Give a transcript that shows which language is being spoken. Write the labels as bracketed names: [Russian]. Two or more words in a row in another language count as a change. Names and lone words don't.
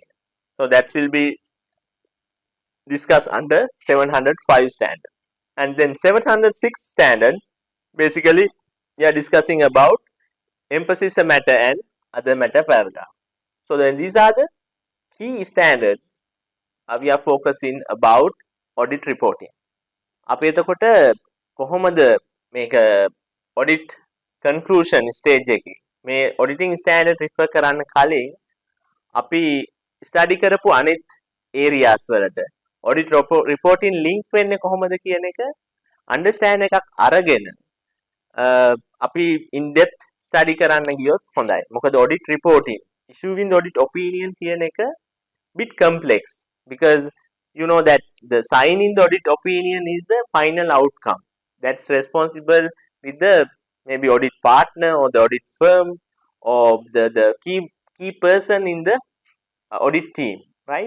[English] So that will be discussed under 705 standard. And then 706 standard, basically we are discussing about emphasis matter and other matter paragraph. So then these are the key standards we are focusing about audit reporting. [Sinhala] අපි එතකොට කොහොමද මේක [English] audit conclusion stage [Sinhala] එකේ මේ [English] auditing standard refer [Sinhala] කරන්න කලින් අපි study කරපු අනිත් areas වලට [English] audit reporting link [Sinhala] වෙන්නේ කොහොමද කියන එක understand එකක් අරගෙන අපි [English] in depth study [Sinhala] කරන්න ගියොත් හොඳයි. [English] මොකද audit reporting issuing the audit opinion [Sinhala] කියන එක [English] bit complex, because you know that the signing the audit opinion is the final outcome that's responsible with the maybe audit partner or the audit firm or the key person in the audit team, right?